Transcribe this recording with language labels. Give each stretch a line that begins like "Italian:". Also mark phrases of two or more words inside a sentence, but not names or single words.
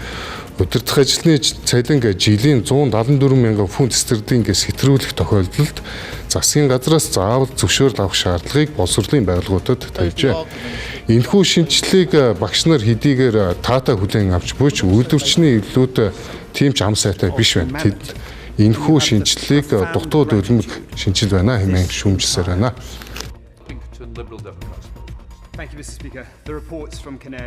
Mongolian: Удирдах ажилтны цалин жилийн 174 мянган фунт стерлингээс хэтрүүлэх тохиолдолд засгийн газраас заавал зөвшөөрөл авах шаардлагыг боловсролын байгууллагуудад тавьжээ. Энэхүү шинжилгээг багш нар хэдийгээр таатай хүлээн авч буй ч үйлдвэрчний эвлүүд тийм ч ам сайтай биш байна. Тэд энэхүү шинжилгээг дутуу дөлмөг шинжил байна хэмээн шүүмжилсээр байна.
English: Thank you, Mr. Speaker. The reports from Kinnaird